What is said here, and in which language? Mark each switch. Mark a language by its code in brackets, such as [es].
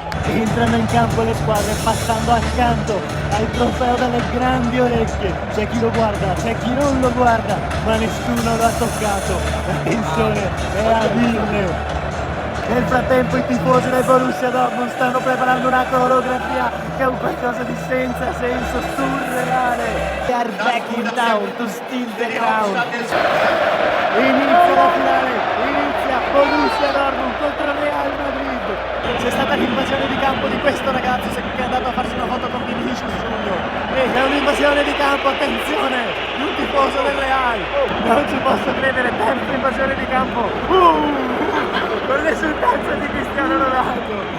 [it] Entrano in campo le squadre passando accanto al trofeo dalle grandi orecchie. C'è chi lo guarda, c'è chi non lo guarda, ma nessuno lo ha toccato. La tensione è a mille. Nel frattempo i tifosi del Borussia Dortmund stanno preparando una coreografia che è un qualcosa di senza senso, surreale. [en] They are back in town to steal the crown. [it] Inizia la finale, inizia Borussia Dortmund contro Real Madrid. C'è stata l'invasione di campo di questo ragazzo che è andato a farsi una foto con Vinicius Junior. E è un'invasione di campo, attenzione, di un tifoso del Real. Non ci posso credere, terza invasione di campo. Con l'esultanza di Cristiano Ronaldo.